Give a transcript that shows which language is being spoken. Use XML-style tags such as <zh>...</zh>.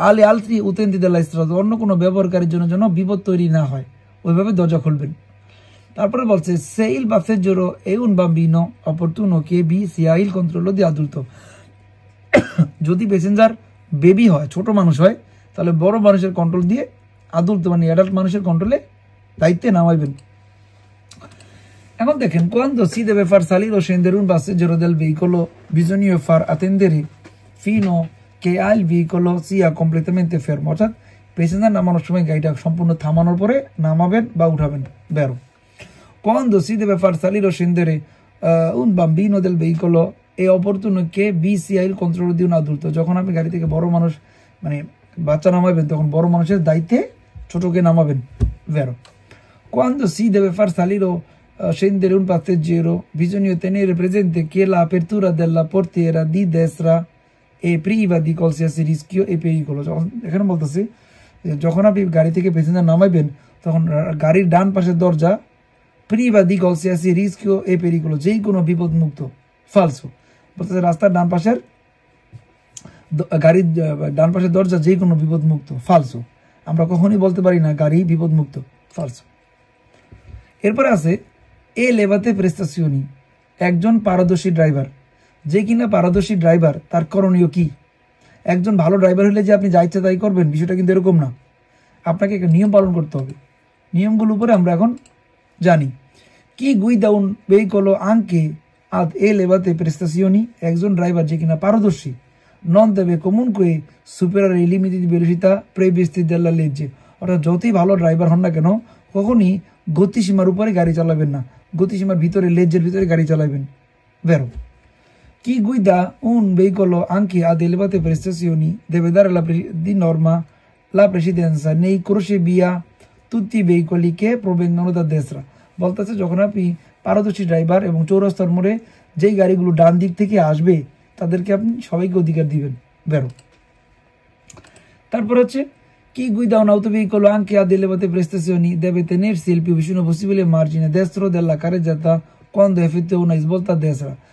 <it>altri utenti della strada,</it> <bn>অন্য কোনো ব্যবহারকারীর জন্য যেন বিপদ তৈরি না হয়, ওইভাবে দরজা খুলবেন। তারপরে বলছে</bn> <it>se il passeggero è un bambino opportuno che vi sia il controllo di adulto।</it> <bn>যদি প্যাসেঞ্জার বেবি হয়, ছোট মানুষ হয়, তাহলে বড় মানুষের কন্ট্রোল দিয়ে আদুল্ট মানে অ্যাডাল্ট মানুষের কন্ট্রোলে দায়িত্বে নামাইবেন। এখন দেখেন,</bn> <it>quando si deve far salire o scendere un passeggero del veicolo bisogna far attendere fino che il veicolo sia completamente fermo,</it> <bn>অর্থাৎ প্যাসেঞ্জার নামানোর সময় গাড়িটা সম্পূর্ণ থামানোর পরে নামাবেন বা উঠাবেন।</bn> <it>বেরো quando si deve far salire o scendere un bambino del veicolo è opportuno che vi sia il controllo di un adulto।</it> <bn>যখন আপনি গাড়ি থেকে বড় মানুষ মানে বাচ্চা নামাবেন, তখন বড় মানুষের দায়িত্বে ছোটকে নামাবেন।</bn> <it>Vero. Quando si deve far salire o scendere un passeggero bisogna tenere presente che l'apertura della portiera di destra è priva di qualsiasi rischio e pericolo।</it> <bn>এখানে বলতেছি যখন আপনি গাড়ি থেকে প্যাসেঞ্জার নামাইবেন, তখন গাড়ির ডান পাশের দরজা</bn> <it>priva di qualsiasi rischio e pericolo,</it> <bn>যেই কোনো বিপদ মুক্ত। ফালসো বলতেছে রাস্তার ডান পাশের গাড়ির ডান পাশের দরজা যেই কোনো বিপদ মুক্ত। ফালসো, আমরা কখনই বলতে পারি না গাড়ি বিপদ মুক্ত। ফালসো। এরপরে আছে</bn> <it>এ লেভাতে প্রেস্তাসিওনি,</it> <bn>একজন পারদর্শী ড্রাইভার। যে কিনা পারদর্শী ড্রাইভার, তার করণীয় কি? একজন ভালো ড্রাইভার হলে যে আপনি যা ইচ্ছা তাই করবেন, বিষয়টা কিন্তু এরকম না। আপনাকে একটা নিয়ম পালন করতে হবে। নিয়মগুলোর উপরে আমরা এখন জানি। কি</bn> <it>guida un veicolo anche ad elevate prestazioni,</it> <bn>একজন ড্রাইভার যে কিনা পারদর্শী,</bn> <it>non deve comunque superare i limiti di velocità previsti dalla legge,</it> <bn>অর্থাৎ যতই ভালো ড্রাইভার হন না কেন, কখনই গতিসীমার উপরে গাড়ি চালাবেন না, গতিসীমার ভিতরে, লেজের ভিতরে গাড়ি চালাবেন।</bn> <it>Vero. Chi guida un veicolo anche ad elevate prestazioni deve dare di norma la precedenza nei crocevia tutti i veicoli che provengono da destra।</it> <bn>বলতেছে যখন আপনি পারদর্শী ড্রাইভার এবং চৌরাস্তার মোড়ে যেই গাড়িগুলো ডান দিক থেকে আসবে তাদেরকে আপনি সবাইকে অধিকার দিবেন।</bn> <it>বেরো।</it> <bn>তারপর হচ্ছে</bn> <it>chi guida un autoveicolo anche ad elevate prestazioni deve tenersi il più vicino possibile margine destro della carreggiata quando effettua una svolta a destra।</it>